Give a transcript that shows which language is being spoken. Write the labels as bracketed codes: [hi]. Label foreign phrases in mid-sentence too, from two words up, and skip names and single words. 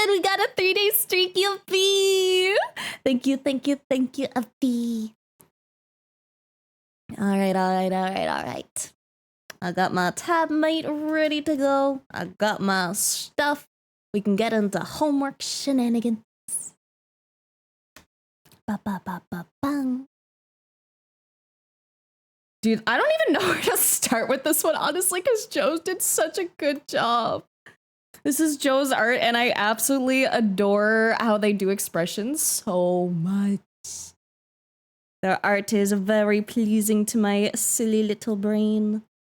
[en] We got a 3-day streak, Yuppie. Thank you, Yuppie. All right. I got my tab mate ready to go. I got my stuff. We can get into homework shenanigans. Ba-ba-ba-ba-bang. Dude, I don't even know where to start with this one, honestly, because Joe did such a good job. This is Joe's art, and I absolutely adore how they do expressions so much. Their art is very pleasing to my silly little brain.